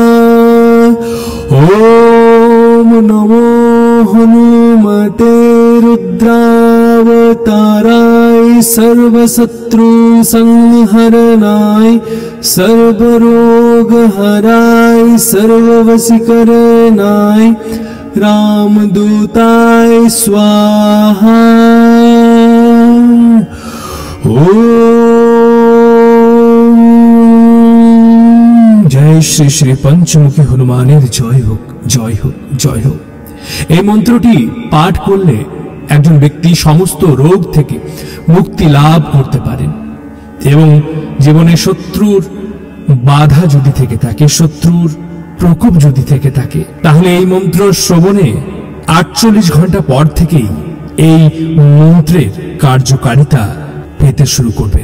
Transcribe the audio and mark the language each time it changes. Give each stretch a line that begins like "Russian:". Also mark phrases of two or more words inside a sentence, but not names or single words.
Sanskrit: ओम नमो हनुमते रुद्रावताराय सर्वशत्रु संहरणाय सर्वरोग हराय सर्ववशीकरणाय रामदूताय स्वाहा।
Bangla: জয় শ্রী শ্রী পঞ্চমুখী হনুমানের জয় হোক, জয় হোক, জয় হোক। এই মন্ত্রটি পাঠ করলে একজন ব্যক্তি সমস্ত রোগ থেকে মুক্তি লাভ করতে পারেন এবং জীবনে শত্রুর বাধা যদি থেকে থাকে, শত্রুর প্রকোপ যদি থেকে থাকে, তাহলে এই মন্ত্র শ্রবণে 48 ঘন্টা পর থেকেই এই মন্ত্রের কার্যকারিতা পেতে শুরু করবেন।